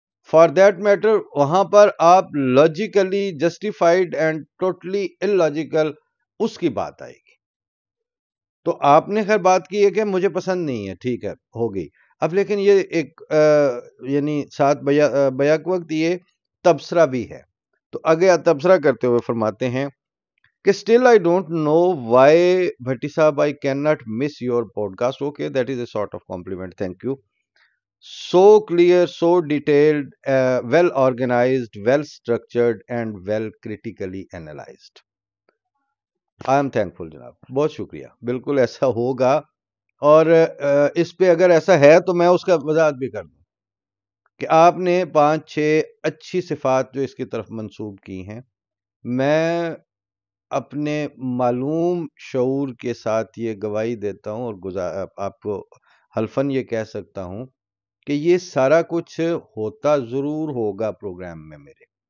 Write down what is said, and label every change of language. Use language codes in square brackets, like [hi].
[en] for that matter [ur] وہاں پر آپ [en] logically justified and totally illogical [ur] اس کی بات آئے گی۔ تو آپ نے خیر بات کی ہے کہ مجھے پسند نہیں ہے، ٹھیک ہے، ہو گئی۔ اب لیکن یہ ایک یعنی ساتھ بیک وقت یہ تبصرہ بھی ہے، تو آگے تبصرہ کرتے ہوئے فرماتے ہیں کہ [en] still I don't know why [ur] بھٹی صاحب [en] I cannot miss your podcast. Okay, that is a sort of compliment, thank you. So clear, so detailed, well organized, well structured and well critically analyzed. I am thankful [ur] جناب، بہت شکریہ، بالکل ایسا ہوگا، اور اس پہ اگر ایسا ہے تو میں اس کا وضاحت بھی کر دوں کہ آپ نے 5-6 اچھی صفات جو اس کی طرف منسوب کی ہیں، میں اپنے معلوم شعور کے ساتھ یہ گواہی دیتا ہوں اور آپ کو حلفاً یہ کہہ سکتا ہوں کہ یہ سارا کچھ ہوتا ضرور ہوگا پروگرام میں میرے،